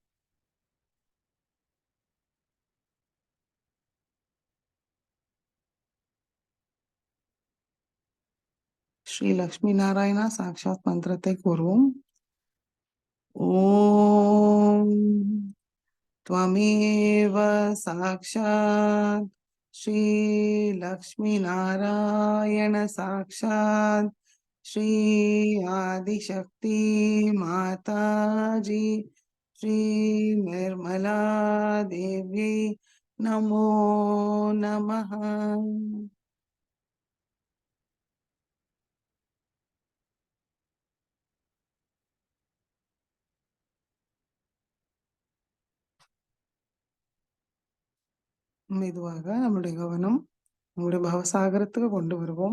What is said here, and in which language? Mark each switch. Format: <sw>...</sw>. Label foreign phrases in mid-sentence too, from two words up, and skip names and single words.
<ta>ஸ்ரீ லக்ஷ்மி நாராயணா சாக்ஷாத் மந்திரத்தை கூறுவோம்.</ta> <sa>ஓம் त्वमेव साक्षात् श्री लक्ष्मी नारायण साक्षात् श्री आदिशक्ति माताजी श्री निर्मला देवी नमो नमः.</sa> <ta>மெதுவாக நம்முடைய கவனம் நம்முடைய பவசாகரத்துக்கு கொண்டு வருவோம்.</ta>